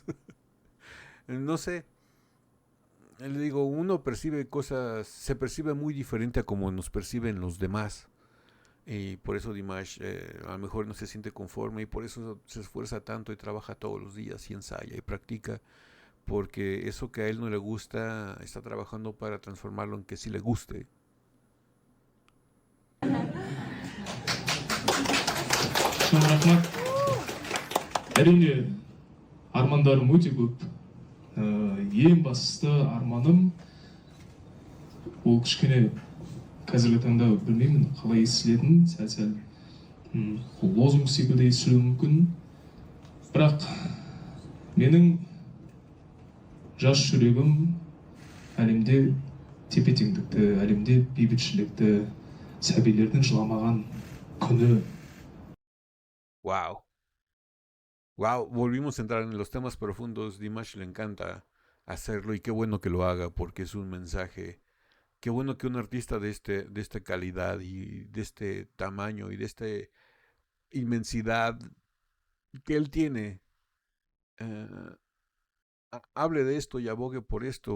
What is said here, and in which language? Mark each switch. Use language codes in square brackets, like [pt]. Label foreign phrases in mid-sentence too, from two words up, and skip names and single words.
[es] No sé, le digo, uno percibe cosas, se percibe muy diferente a como nos perciben los demás. Y por eso Dimash a lo mejor no se siente conforme y por eso se esfuerza tanto y trabaja todos los días y ensaya y practica. Porque eso que a él no le gusta está trabajando para transformarlo en que sí le guste. [kk] Чоң рахмат. Әрине армандарым өте көп. Ең бастысы арманым ол кішкене қазіргі таңда білмеймін қалай естілетінін, сәл лозунг секілді естілуі мүмкін. Бірақ менің жас жүрегім әлемде тепе-теңдікті, әлемде бейбітшілікті, сәбилердің жыламаған күні. [es] Wow. Wow, volvimos a entrar en los temas profundos. Dimash le encanta hacerlo y qué bueno que lo haga porque es un mensaje. Qué bueno que un artista de esta calidad y de este tamaño y de esta inmensidad que él tiene eh, hable de esto y abogue por esto.